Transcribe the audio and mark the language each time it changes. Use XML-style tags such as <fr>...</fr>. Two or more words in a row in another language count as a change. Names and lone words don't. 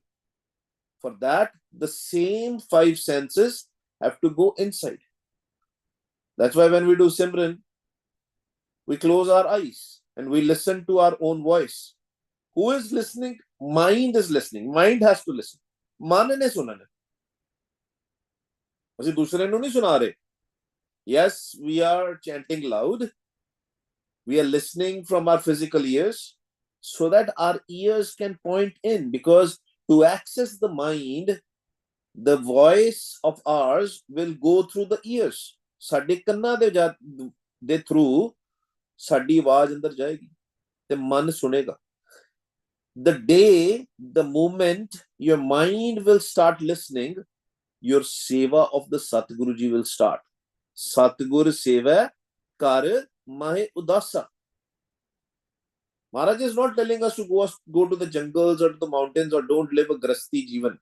<en>For that, the same 5 senses have to go inside. That's why when we do Simran, we close our eyes and we listen to our own voice. Who is listening? Mind is listening. Mind has to listen.</en> <pa>ਮਨ ਨੇ ਸੁਣਨਾ. ਅਸੀਂ ਦੂਸਰੇ ਨੂੰ ਨਹੀਂ ਸੁਣਾ ਰਹੇ.</pa> <en>Yes, we are chanting loud. We are listening from our physical ears so that our ears can point in, because to access the mind, the voice of ours will go through the ears.</en> <pa>ਸਾਡੇ ਕੰਨਾਂ ਦੇ through ਸਾਡੀ ਆਵਾਜ਼ ਅੰਦਰ ਜਾਏਗੀ ਤੇ ਮਨ ਸੁਣੇਗਾ.</pa> <en>The day, the moment your mind will start listening, your Sevaa of the Satguru Ji will start.</en> <pa>ਸਤਿਗੁਰ ਸੇਵਾ ਕਰ ਮਹੇ ਉਦਾਸਾ.</pa> <en>Maharaj is not telling us to go to the jungles or to the mountains or don't live a</en> <pa>ਗ੍ਰਿਹਸਤੀ ਜੀਵਨ.</pa>